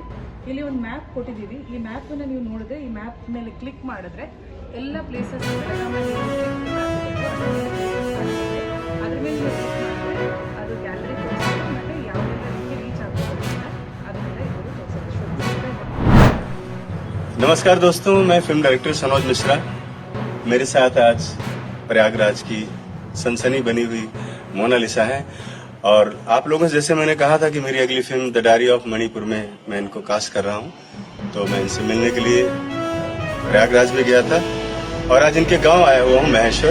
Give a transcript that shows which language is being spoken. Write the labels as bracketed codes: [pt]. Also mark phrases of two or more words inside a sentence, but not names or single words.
[kn] ಇಲ್ಲಿ ಒಂದು ಮ್ಯಾಪ್ ಕೊಟ್ಟಿದ್ದೀವಿ. ಈ ಮ್ಯಾಪನ್ನು ನೀವು ನೋಡಿದ್ರೆ, ಈ ಮ್ಯಾಪ್ ಮೇಲೆ ಕ್ಲಿಕ್ ಮಾಡಿದ್ರೆ ಎಲ್ಲ ಪ್ಲೇಸಸ್ ಬೆಳಗಾವಿಯಲ್ಲಿ ಅದ್ರ ಮೇಲೆ ನೀವು ಕ್ಲಿಕ್ ಮಾಡಿದ್ರೆ ಅದು ಗ್ಯಾಲರಿ ತೋರಿಸುತ್ತೆ ಮತ್ತು ಯಾವುದೆಲ್ಲ ರೀತಿ ರೀಚ್ ಆಗ್ಬೋದು ಅದನ್ನೆಲ್ಲ ಇವರು ತೋರಿಸುತ್ತೆ. [hi] नमस्कार दोस्तों, मैं फिल्म डायरेक्टर सनोज मिश्रा। मेरे साथ आज प्रयागराज की सनसनी बनी हुई मोनालिसा है और आप लोगों से जैसे मैंने कहा था कि मेरी अगली फिल्म द डायरी ऑफ मणिपुर में मैं इनको कास्ट कर रहा हूं, तो मैं इनसे मिलने के लिए प्रयागराज में गया था और आज इनके गांव आया हुआ हूं महेश्वर।